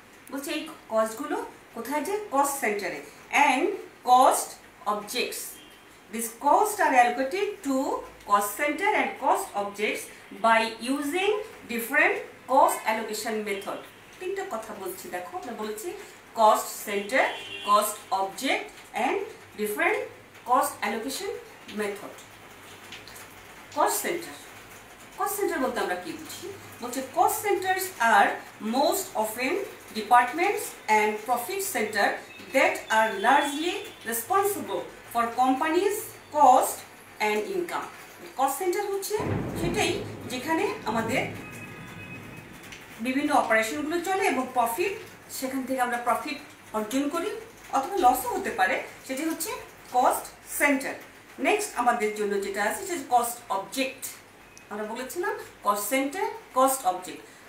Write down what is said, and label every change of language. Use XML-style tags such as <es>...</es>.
<bn>বলছে এই কস্টগুলো কোথায়, যে কস্ট সেন্টারে।</bn> <en>And cost objects, this cost are allocated to cost center and cost objects by using different cost allocation method.</en> <bn>তিনটা কথা বলছি, দেখো আমরা বলেছি cost centre, cost object</bn> <en>And different cost allocation method. Cost center, cost center</en> <bn>বলতে আমরা কি বুঝি, বলছে</bn> <en>cost centers are most often departments and profit center that are largely responsible for companies cost and income.</en> <bn>cost center হচ্ছে সেটাই যেখানে আমাদের বিভিন্ন অপারেশনগুলো চলে এবং প্রফিট, সেখান থেকে আমরা প্রফিট অর্জন করি অথবা লসও হতে পারে, সেটি হচ্ছে কস্ট সেন্টার। নেক্সট আমাদের জন্য যেটা আছে সেটা কস্ট অবজেক্ট। আমরা বলেছিলাম কস্ট সেন্টার, কস্ট অবজেক্ট।</bn>